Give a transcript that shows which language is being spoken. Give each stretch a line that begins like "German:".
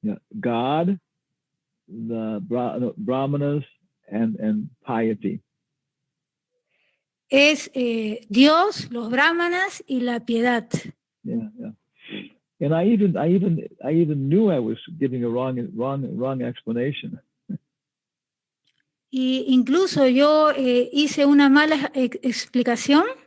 English: God, the Brahmanas, and piety.
Spanish: Es Dios, los brahmanas y la piedad.
English: Yeah. And I even knew I was giving a wrong explanation.
Spanish: Y incluso yo hice una mala explicación.